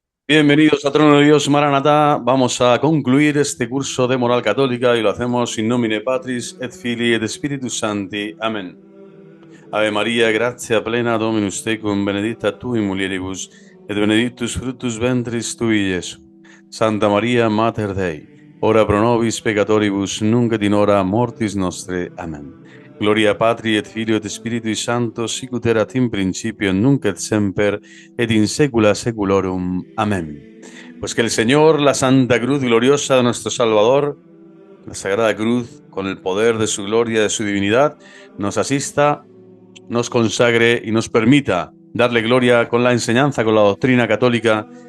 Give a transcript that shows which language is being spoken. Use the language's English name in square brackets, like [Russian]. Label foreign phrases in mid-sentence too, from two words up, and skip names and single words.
[Spanish] Bienvenidos a Trono de Dios, Maranatá. Vamos a concluir este curso de moral católica y lo hacemos [Latin] in nomine Patris et Filii et Spiritus Sancti. [Spanish] Amén. [Latin] Ave María, gratia plena, Dominus tecum, benedicta tu in mulieribus, et benedictus fructus ventris tui, Iesus. Santa María, Mater Dei, ora pro nobis peccatoribus, nunc et in hora mortis nostre. [Spanish] Amén. [Latin] Gloria Patri et Filio et Spiritui Sancto, sicut erat in principio, nunc et semper, et in saecula saeculorum. [Spanish] Amén. Pues que el Señor, la Santa Cruz gloriosa de nuestro Salvador, la Sagrada Cruz, con el poder de su gloria, de su divinidad, nos asista, nos consagre y nos permita darle gloria con la enseñanza, con la doctrina católica